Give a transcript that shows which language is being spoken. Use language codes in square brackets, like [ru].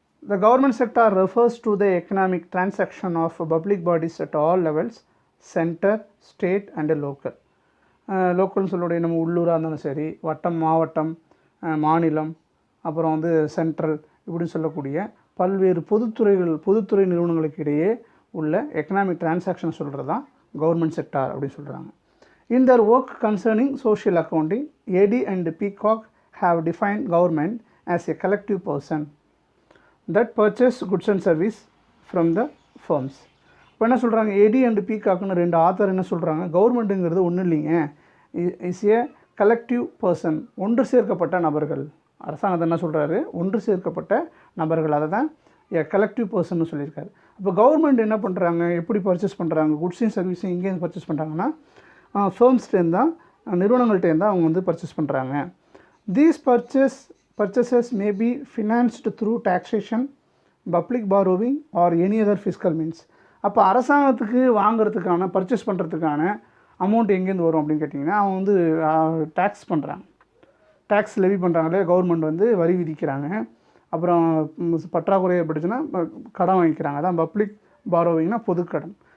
[en] The government sector refers to the economic transaction of public bodies at all levels, center, state and local. [ta] லோக்கல்னு சொல்லுடைய நம்ம உள்ளூராக இருந்தாலும் சரி, வட்டம், மாவட்டம், மாநிலம், அப்புறம் வந்து சென்ட்ரல், இப்படின்னு சொல்லக்கூடிய பல்வேறு பொதுத்துறை நிறுவனங்களுக்கு இடையே உள்ள எக்கனாமிக் டிரான்சாக்ஷன் சொல்கிறது தான் கவர்மெண்ட் செக்டார் அப்படின்னு சொல்கிறாங்க. [en] In their work concerning social accounting, Eady and Peacock have defined government as a collective person that purchase goods and service from the firms. [ta] இப்போ என்ன சொல்கிறாங்க, ஏடி அண்ட் பீகாக்னு 2 ஆத்தர் என்ன சொல்கிறாங்க, கவர்மெண்ட்டுங்கிறது ஒன்றும் இல்லைங்க, [en] is a collective person, [ta] ஒன்று சேர்க்கப்பட்ட நபர்கள். அரசாங்கத்தை என்ன சொல்கிறாரு, ஒன்று சேர்க்கப்பட்ட நபர்கள், அதை தான் கலெக்டிவ் பர்சன்னு சொல்லியிருக்காரு. அப்போ கவர்மெண்ட் என்ன பண்ணுறாங்க, எப்படி பர்ச்சேஸ் பண்ணுறாங்க, குட்ஸையும் சர்வீஸையும் எங்கேருந்து பர்ச்சேஸ் பண்ணுறாங்கன்னா ஃபர்ம்ஸ்டேருந்து தான், நிறுவனங்கள்டேருந்து அவங்க வந்து பர்ச்சேஸ் பண்ணுறாங்க. [en] These purchases may be financed through taxation, public borrowing or any other fiscal means. [ta] அப்போ அரசாங்கத்துக்கு வாங்குறதுக்கான பர்ச்சேஸ் பண்ணுறதுக்கான அமௌண்ட் எங்கேருந்து வரும் அப்படின்னு கேட்டிங்கன்னா, அவங்க வந்து டேக்ஸ் பண்ணுறாங்க, டேக்ஸ் லெவி பண்ணுறாங்களே, கவர்மெண்ட் வந்து வரி விதிக்கிறாங்க, அப்புறம் பற்றாக்குறை ஏற்பட்டுச்சுன்னா கடன் வாங்கிக்கிறாங்க, அதான் பப்ளிக் பாரோவிங்னா பொதுக்கடன்.